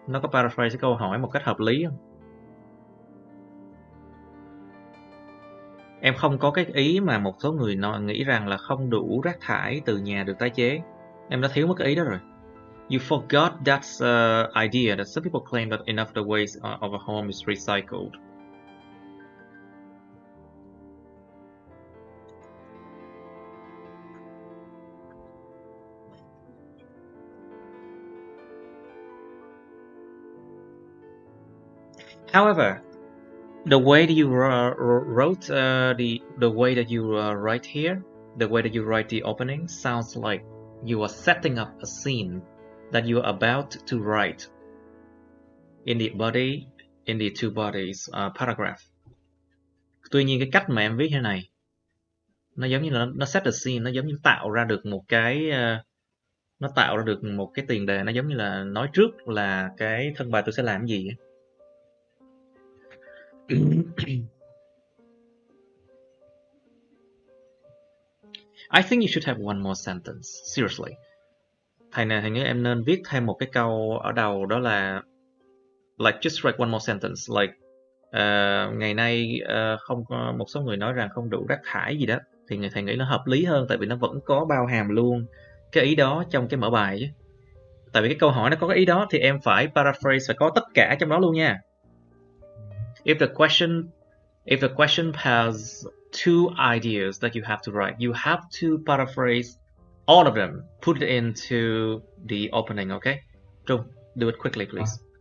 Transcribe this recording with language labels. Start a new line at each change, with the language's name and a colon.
Vietnamese: Nó có paraphrase cái câu hỏi một cách hợp lý không? Em không có cái ý mà một số người nghĩ rằng là không đủ rác thải từ nhà được tái chế. Em đã thiếu mất cái ý đó rồi.
English: You forgot that idea that some people claim that enough the waste of a home is recycled. However, The way that you wrote the way that you write here, the way that you write the opening sounds like you are setting up a scene that you are about to write in the body, in the two bodies paragraph.
Vietnamese: Tuy nhiên cái cách mà em viết thế này, nó giống như là nó
English: set the scene,
Vietnamese: nó giống như tạo ra được một cái nó tạo ra được một cái tiền đề, nó giống như là nói trước là cái thân bài tôi sẽ làm gì.
English: I think you should have one more sentence. Seriously.
Vietnamese: Thầy nghĩ em nên viết thêm một cái câu ở đầu, đó là
English: like just write one more sentence like
Vietnamese: ngày nay không có, một số người nói rằng không đủ rác thải gì đó, thì thầy nghĩ nó hợp lý hơn, tại vì nó vẫn có bao hàm luôn cái ý đó trong cái mở bài chứ. Tại vì cái câu hỏi nó có cái ý đó thì em phải paraphrase, phải có tất cả trong đó luôn nha.
English: If the question has two ideas that you have to write, you have to paraphrase all of them, put it into the opening, okay? Trung, do it quickly, please.